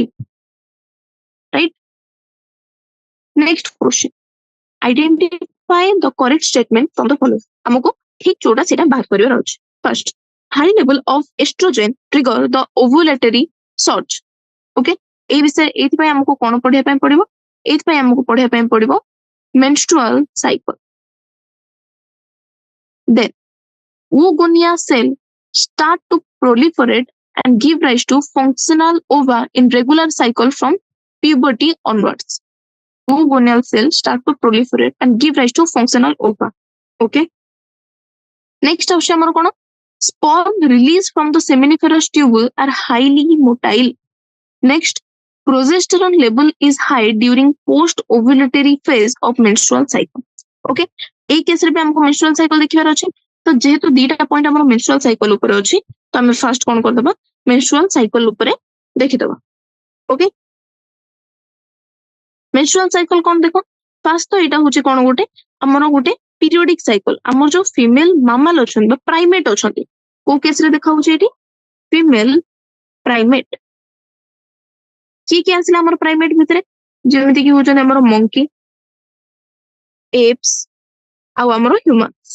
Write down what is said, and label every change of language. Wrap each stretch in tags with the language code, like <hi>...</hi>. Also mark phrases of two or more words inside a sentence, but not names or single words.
<en>Right, next question, identify the correct statement from the following.</en> <or>ଆମକୁ ଠିକ ଯୋଉଟା ସେଇଟା ବାହାର କରିବାର ଅଛି।</or> <en>First, high level of estrogen trigger the ovulatory surge.</en> <or>ଓକେ, এই ବିଷୟରେ ଏଇଥିପାଇଁ ଆମକୁ କଣ ପଢିବା ପାଇଁ ପଡିବ, ଏଇଥିପାଇଁ ଆମକୁ ପଢିବା ପାଇଁ ପଡିବ</or> <en>menstrual cycle. Then oogonia cell start to proliferate and give rise to functional ova in regular cycle from puberty onwards. Oogonial cells start to proliferate and give rise to functional ova. Okay, next</en> <bn>হচ্ছে আমার কোন,</bn> <en>sperm released from the seminiferous tubule are highly motile. Next, progesterone level is high during post ovulatory phase of menstrual cycle.</en> <or>Okay, ଏଇ କେସରେ ବି ଆମକୁ</or> <en>menstrual cycle</en> <or>ଦେଖିବାର ଅଛି। ତ ଯେହେତୁ</or> <en>two point</en> <or>ଆମର</or> <en>menstrual cycle</en> <or>ଉପରେ ଅଛି, ତ ଆମେ ଫାର୍ଷ୍ଟ କଣ କରିଦବା,</or> <en>menstrual cycle</en> <or>ଉପରେ ଦେଖିଦବା। ଓକେ,</or> <en>menstrual cycle</en> <or>କଣ ଦେଖ, ଫାର୍ଷ୍ଟ ତ ଏଇଟା ହଉଛି କଣ, ଗୋଟେ ଆମର ଗୋଟେ</or> <en>periodic cycle.</en> <or>ଆମର ଯୋଉ</or> <en>female mammal</en> <or>ଅଛନ୍ତି ବା ପ୍ରାଇମେଟ ଅଛନ୍ତି, କୋଉ କେସରେ ଦେଖା ହଉଛି ଏଠି,</or> <en>female primate.</en> <or>କିଏ କିଏ ଆସିଲା ଆମର ପ୍ରାଇମେଟ ଭିତରେ, ଯେମିତି କି ହଉଛନ୍ତି ଆମର ମଙ୍କି, ଏପ୍ସ ଆଉ ଆମର ହ୍ୟୁମାନ୍ସ।</or>